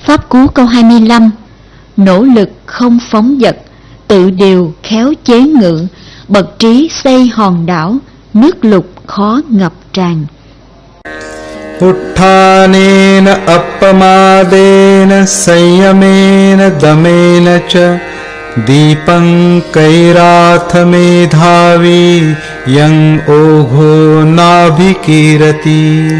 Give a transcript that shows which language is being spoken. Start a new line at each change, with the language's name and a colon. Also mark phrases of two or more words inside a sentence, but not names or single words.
Vietnamese: Pháp Cú câu 25. Nỗ lực không phóng dật, tự điều khéo chế ngự, bậc trí xây hòn đảo, nước lục khó ngập tràn.
Pali: Uttanena appamadena sanyamena damena cha Deepang kairathame dhavi yang ogho nabhikirati.